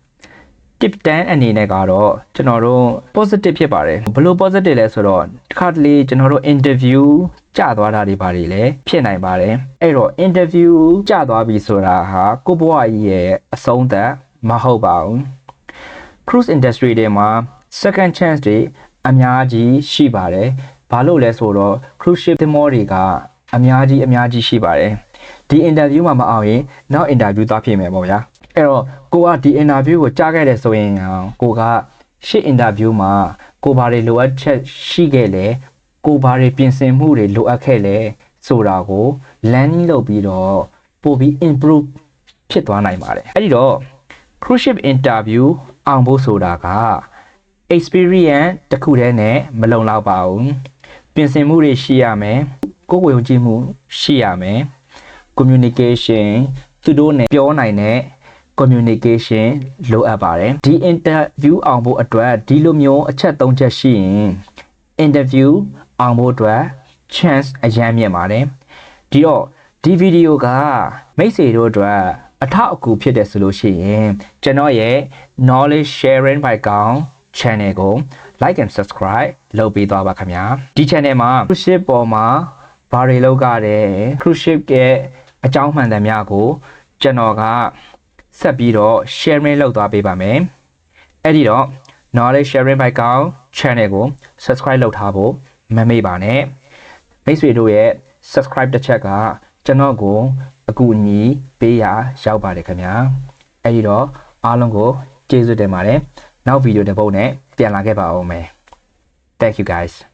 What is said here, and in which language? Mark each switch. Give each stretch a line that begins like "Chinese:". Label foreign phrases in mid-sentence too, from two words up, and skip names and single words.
Burmese: tip 10အနေနဲ့ကတော့ကျွန်တော်တို့ positive ဖြစ်ပါတယ်ဘလို့ positive လဲဆိုတော့တစ်ခါတလေကျွန်တော်တို့ interview ကျသွားတာတွေပါတယ်လေဖြစ်နိုင်ပါတယ်အဲ့တော့ interview ကျသွားပြီဆိုတာဟာကိုဘဝကြီးရဲ့အဆုံးသတ်မဟုတ်ပါဘူး
English: cruise industry
Burmese: တွေမှာ
English: second chance
Burmese: တွေအများကြီးရှိပါတယ်ဘာလို့လဲဆိုတော့
English: cruise ship
Burmese: သင်္ဘောတွေကအ များကြီးရှိပါတယ်ဒီ interview မှာမအောင်ရင်နောက် interview သွားဖြစ်မယ်ပေါ့ဗျာအဲ့တော့ကိုကဒီ interview ကိုကြားခဲ့တယ်ဆိုရင်ကိုကရှေ့ interview မှာကိုဘာတွေလိုအပ်ချက်ရှိခဲ့လဲကိုဘာတွေပြင်ဆင်မှုတွေလိုအပ်ခဲ့လဲဆိုတာကို learning လုပ်ပြီးတော့ပို့ပြီး improve ဖြစ်သွားနိုင်ပါတယ်အဲ့ဒီတော့
English: cruise ship interview
Burmese: အောင်ဖို့ဆိုတာက experience တစ်ခုတည်းနဲ့မလုံလောက်ပါဘူးပြင်ဆင်မှုတွေရှိရမယ်ကိုယ်ကိုယ်ယုံကြည်မှုရှိရမယ် communication သူတို့နဲ့ပြောနိုင်တဲ့ communication လိုအပ်ပါတယ်ဒီ interview အောင်ဖို့အတွက်ဒီလိုမျိုး အချက်၃ချက်ရှိရင် interview အောင်ဖို့အတွက် chance အရန်မြင့်ပါတယ်ဒီတော့ဒီဗီဒီယိုကမိတ်ဆွေတို့အတွက်အထောက်အကူဖြစ်တယ်ဆိုလို့ ရှိရင်ကျွန်တော်ရဲ့
English: knowledge sharing by
Burmese: ကောင် channel ကို
English: like and subscribe
Burmese: လုပ်ပေးသွားပါခင်ဗျာဒီ channel မှာ
English: cruise ship
Burmese: ပေါ်မှာဘာတွေလုပ်ကြတယ်
English: cruise ship
Burmese: ရဲ့အကြောင်းမှန်သမျှကိုကျွန်တော်ကဆက်ပြီးတော့ sharing လုပ်သွားပေးပါမယ်အဲ့ဒီတော့
English: knowledge sharing by
Burmese: ကောင် channel ကို subscribe လုပ်ထားဖို့မမေ့ပါနဲ့မိတ်ဆွေတို့ရဲ့ subscribe တစ်ချက်ကကျွန်တော်ကိုအကူအညီပေးရရောက်ပါတယ်ခင်ဗျာအဲ့ဒီတော့အားလုံးကိုကျေးဇူးတင်ပါတယ်နောက်ဗီဒီယိုတစ်ပုဒ်နဲ့ပြန်လာခဲ့ပါဦးမယ်
English: Thank you guys